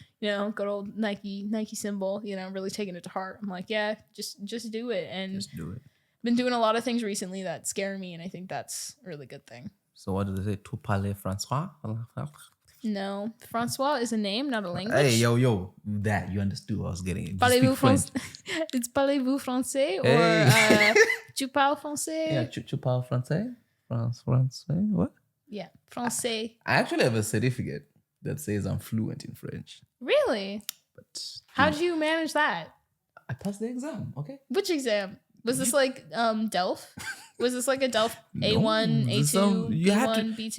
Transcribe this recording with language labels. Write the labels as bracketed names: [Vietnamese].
[English] You know, good old Nike symbol, you know, really taking it to heart. I'm like, yeah, just do it. And just do it. Been doing a lot of things recently that scare me, and I think that's a really good thing. So what did they say? [French] Tu parles Francois? [English] No, Francois is a name, not a language. Hey, yo, that you understood what I was getting. [French] Parlez-vous français? [English] It's [French] parlez-vous français [English] or [French] tu parles français? Yeah, tu parles français? Français? What? [English] Yeah, français. I actually have a certificate that says I'm fluent in French. Really? But how did you manage that? I passed the exam. Okay. Which exam? Was this like DELF? Was this like a DELF A1, A2, B1, B2?